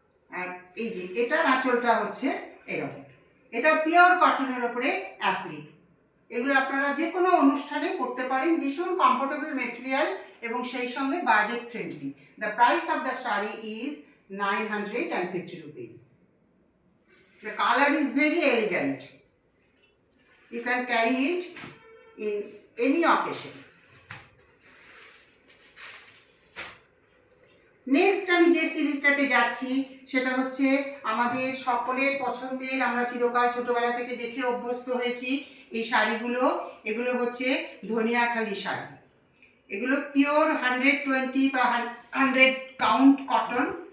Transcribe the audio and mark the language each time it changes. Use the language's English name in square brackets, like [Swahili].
[Bangla] আর এই যে এটার আঁচলটা হচ্ছে এরকম, এটা পিওর কটনের ওপরে অ্যাপ্লিক। এগুলো আপনারা যে কোনো অনুষ্ঠানে পড়তে পারেন, ভীষণ কমফোর্টেবল মেটেরিয়াল এবং সেই সঙ্গে budget friendly. [English] The price of the sari is 950 rupees. The color is very elegant. You can carry it in any occasion. [Bangla] Next আমি যে সিরিজটাতে যাচ্ছি সেটা হচ্ছে আমাদের সকলের পছন্দের, আমরা চিরকাল ছোটবেলা থেকে দেখে অভ্যস্ত হয়েছি এই শাড়িগুলো। এগুলো হচ্ছে ধনিয়াখালি শাড়ি। এগুলো পিওর 120 বা 100 কাউন্ট কটন।